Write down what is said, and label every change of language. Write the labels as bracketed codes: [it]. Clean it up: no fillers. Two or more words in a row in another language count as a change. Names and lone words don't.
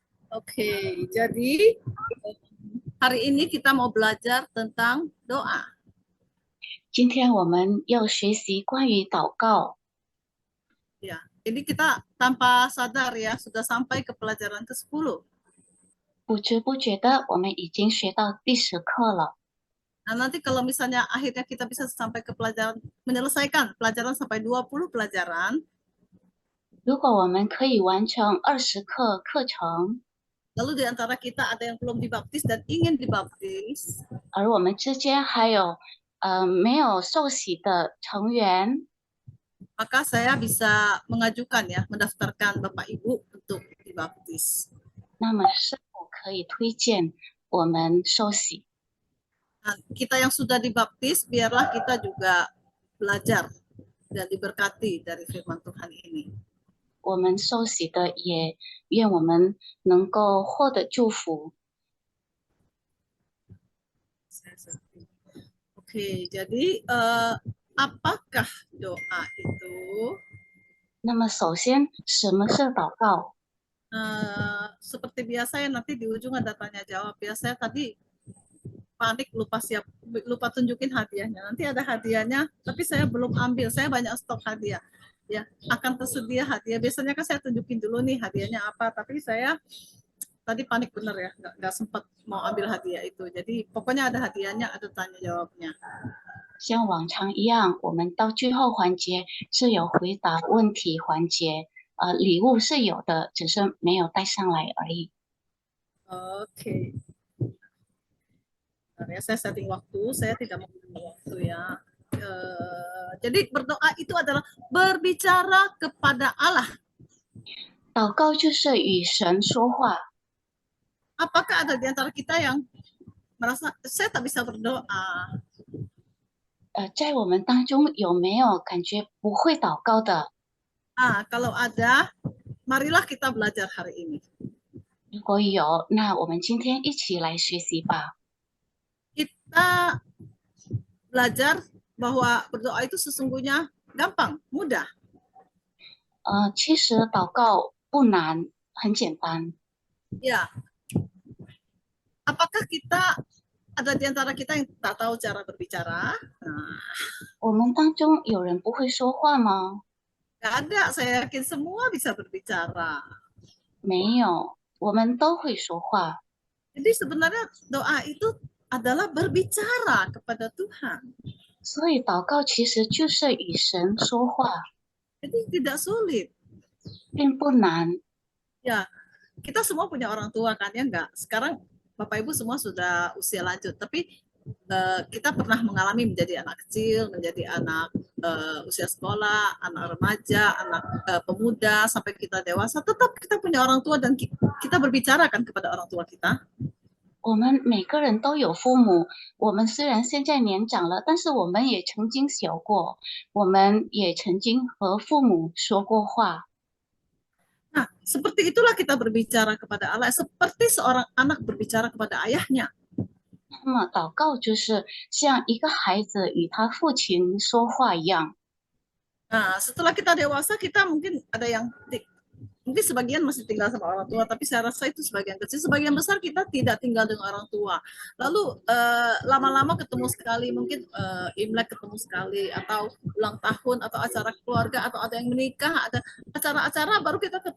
[id] Oke, jadi hari ini kita mau belajar tentang doa. [zh] 今天我们要学习关于祷告。 [id] Ya, ini kita tanpa sadar ya sudah sampai ke pelajaran ke-10. [zh] 不知不觉的，我们已经学到第10课了。 [id] Nah, nanti kalau misalnya akhirnya kita bisa sampai ke pelajaran, menyelesaikan pelajaran sampai 20 pelajaran, [zh] 如果我们可以完成20课课程， [id] lalu di antara kita ada yang belum dibaptis dan ingin dibaptis, [zh] 而我们之间还有没有受洗的成员， [id] maka saya bisa mengajukan ya, mendaftarkan Bapak Ibu untuk dibaptis. [zh] 那么是否可以推荐我们受洗？ [id] Nah, kita yang sudah dibaptis, biarlah kita juga belajar dan diberkati dari firman Tuhan ini. [zh] 我们受洗的也愿我们能够获得祝福。 [id] Oke, jadi apakah doa itu? [zh] 那么，首先，什么是祷告？ [id] Seperti biasa ya, nanti di ujung ada tanya jawab. Biasanya tadi panik lupa tunjukin hadiahnya. Nanti ada hadiahnya, tapi saya belum ambil. Saya banyak stok hadiah. Ya, akan tersedia hadiah. Biasanya kan saya tunjukin dulu nih hadiahnya apa, tapi saya tadi panik bener ya, nggak sempat mau ambil hadiah itu. Jadi pokoknya ada hadiahnya, ada tanya jawabnya. [zh] 像往常一样，我们到最后环节是有回答问题环节，礼物是有的，只是没有带上来而已。 [id] Oke. Ya, saya setting waktu, saya tidak mau waktu ya. Jadi berdoa itu adalah berbicara kepada Allah. [zh] 祷告就是与神说话。 [id] Apakah ada di antara kita yang merasa saya tak bisa berdoa? [zh] 在我们当中有没有感觉不会祷告的？ [id] Kalau ada, marilah kita belajar hari ini. [zh] 如果有，那我们今天一起来学习吧。 [id] Kita belajar bahwa berdoa itu sesungguhnya gampang, mudah. [zh] 其实祷告不难，很简单。 [id] Ya, apakah kita ada di antara kita yang tak tahu cara berbicara? Nah, [zh] 我们当中有人不会说话吗？ [id] nggak ada, saya yakin semua bisa berbicara. [zh] 没有，我们都会说话。 [id] Jadi sebenarnya doa itu adalah berbicara kepada Tuhan. [zh] 所以祷告其实就是与神说话， [id] Jadi tidak sulit. [zh] 并不难。 [id] Ya, kita semua punya orang tua kan ya enggak? Sekarang Bapak Ibu semua sudah usia lanjut, tapi kita pernah mengalami menjadi anak kecil, menjadi anak usia sekolah, anak remaja, anak pemuda, sampai kita dewasa, tetap kita punya orang tua dan kita berbicara kan kepada orang tua kita. [zh] 我们每个人都有父母，我们虽然现在年长了，但是我们也曾经小过，我们也曾经和父母说过话。 [id] Nah, seperti itulah kita berbicara kepada Allah, seperti seorang anak berbicara kepada ayahnya. [zh] 那么祷告就是像一个孩子与他父亲说话一样。 [id] Nah, setelah kita dewasa, kita mungkin ada yang mungkin sebagian masih tinggal sama orang tua, tapi saya rasa itu sebagian kecil. Sebagian besar kita tidak tinggal dengan orang tua. Lalu lama-lama ketemu sekali, mungkin Imlek ketemu sekali, atau ulang tahun, atau acara keluarga, atau ada yang menikah, ada acara-acara baru kita ketemu.